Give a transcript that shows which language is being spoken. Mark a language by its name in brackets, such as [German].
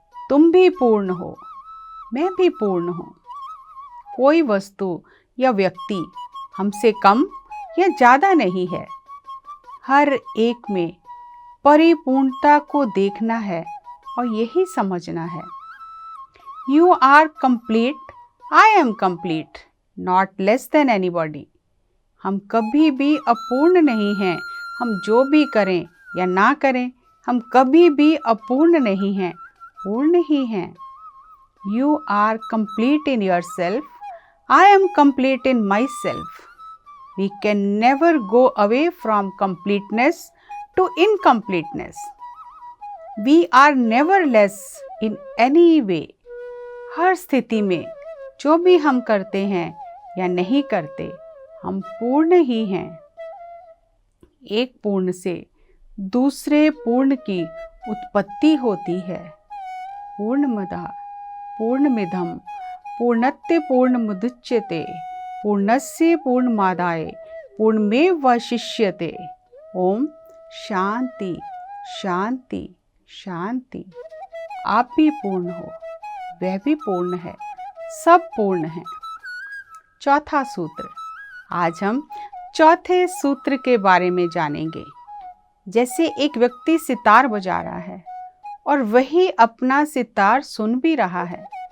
[Hindi] तुम भी पूर्ण हो, मैं भी पूर्ण हूँ। कोई वस्तु या व्यक्ति हमसे कम या ज़्यादा नहीं है। हर एक में परिपूर्णता को देखना है और यही समझना है। [English] You are complete, I am complete, not less than anybody. [Hindi] हम कभी भी अपूर्ण नहीं हैं। हम जो भी करें या ना करें, हम कभी भी अपूर्ण नहीं हैं, पूर्ण ही हैं। [English] You are complete in yourself, I am complete in myself. We can never go away from completeness to incompleteness. We are never less in any way. [Hindi] हर स्थिति में जो भी हम करते हैं या नहीं करते, हम पूर्ण ही हैं। एक पूर्ण से दूसरे पूर्ण की उत्पत्ति होती है। [Sanskrit] पूर्णमदः पूर्णमिदं पूर्णस्य पूर्णमुदच्यते पूर्णस्य पूर्णमादाय पूर्णमेवावशिष्यते। [Hindi] ओम शांति शांति शांति। आप भी पूर्ण हो, वह भी पूर्ण है, सब पूर्ण है। चौथा सूत्र। आज हम चौथे सूत्र के बारे में जानेंगे। जैसे एक व्यक्ति सितार बजा रहा है और वही अपना सितार सुन भी रहा है।